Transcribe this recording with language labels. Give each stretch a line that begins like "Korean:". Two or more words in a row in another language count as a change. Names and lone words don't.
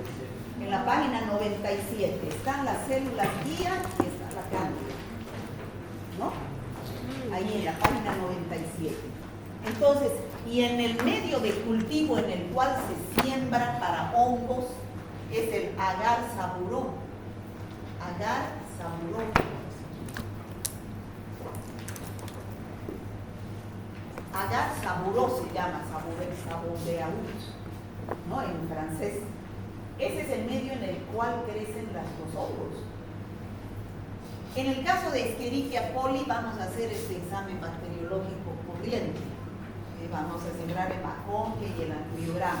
Spanish: En la página 97 están las células guía y está la cándida, ¿no? Ahí en la página 97. Entonces, y en el medio de cultivo en el cual se siembra para hongos es el agar saburó. Agar saburó. Agar saburó se llama, saboreaus, ¿no? En francés. Ese es el medio en el cual crecen los hongos. En el caso de Escherichia coli vamos a hacer este examen bacteriológico corriente. Vamos a sembrar el maconje y el antibiograma.